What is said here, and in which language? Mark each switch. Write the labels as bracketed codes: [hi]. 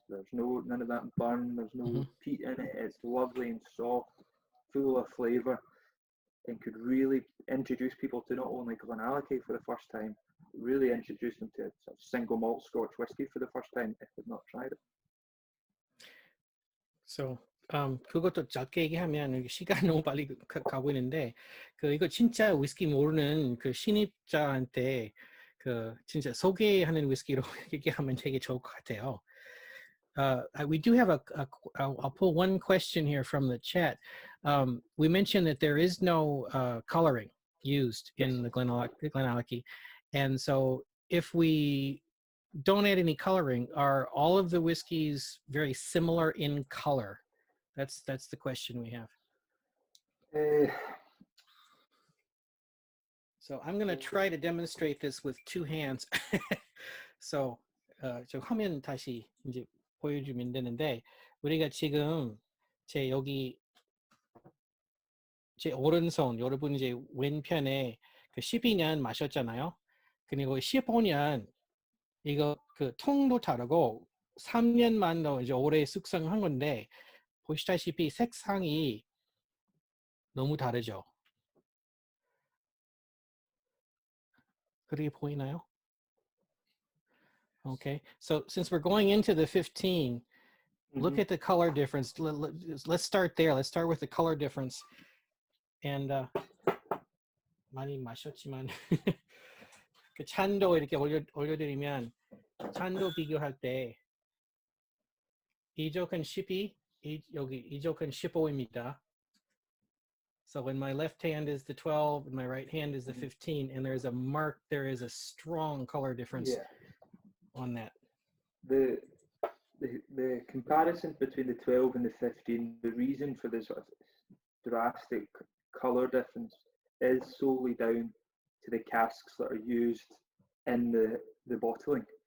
[en] There's none of that burn, there's no peat in it, it's lovely and soft, full of flavour. and could really introduce people to not only GlenAllachie for the first time, really introduce them to sort of single malt Scotch whiskey for the first time if they've not tried it. [ko] So 그것도 짧게 얘기하면 시간 너무 빨리 가고 있는데 이거 진짜 위스키 모르는 그 신입자한테 진짜 소개하는 위스키로 얘기하면 되게 좋을 것 같아요. [en] We do have I'll pull one question here from the chat. We mentioned that there is no coloring used in the GlenAllachie, and so if we don't add any coloring, are all of the whiskeys very similar in color? That's the question we have. So I'm going to try to demonstrate this with two hands. [ko] So 저 화면 다시 이제 보여주면 되는데 우리가 지금 제 여기 제 오른손 여러분 이제 왼편에 그 12년 마셨잖아요. 그리고 15년 이거 그 통도 다르고 3년만 더 이제 오래 숙성한 건데 보시다시피 색상이 너무 다르죠. 그렇게 보이나요? [en] Okay, so since we're going into the 15, look at the color difference. Let's start there. Let's start with the color difference. [ko] And 많이 마셨지만 그 찬도 이렇게 올려드리면 찬도 비교할 때 이쪽은 12, 여기 이쪽은 15입니다. [en] So when my left hand is the 12 and my right hand is the 15, and there is a strong color difference on that. The comparison between the 12 and the 15, the reason for this sort of drastic color difference is solely down to the casks that are used in the bottling.